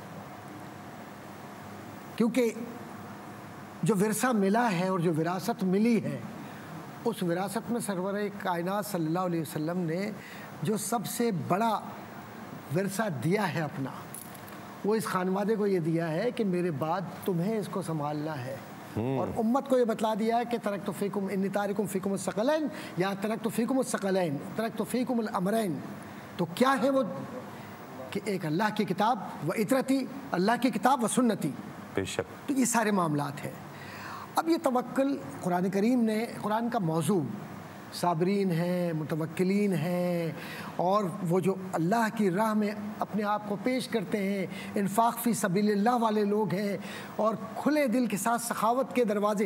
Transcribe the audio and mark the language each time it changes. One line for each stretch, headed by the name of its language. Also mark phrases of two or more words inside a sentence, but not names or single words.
Urdu: کیونکہ جو ورثہ ملا ہے اور جو وراثت ملی ہے، اس وراثت میں سرور کائنات
Arabic: صلی اللہ علیہ وسلم
Urdu: نے جو سب سے بڑا ورثہ دیا ہے اپنا، وہ اس خانوادے کو یہ دیا ہے کہ میرے بعد تمہیں اس کو سنبھالنا ہے. اور امت کو یہ بتلا دیا ہے کہ
Arabic: ترکت فیکم انی تارکم فیکم الثقلین یا ترکت فیکم الثقلین، ترکت فیکم الامرین.
Urdu: تو کیا ہے وہ؟ کہ ایک اللہ کی کتاب و اطرتی، اللہ کی کتاب و سنتی. بے شک. تو یہ سارے معاملات ہیں. اب یہ توکل قرآن کریم نے، قرآن کا موضوع صابرین ہیں، متوکلین ہیں، اور وہ جو اللہ کی راہ میں اپنے آپ کو پیش کرتے ہیں،
Arabic: انفاق فی سبیل اللہ
Urdu: والے لوگ ہیں، اور کھلے دل کے ساتھ سخاوت کے دروازے.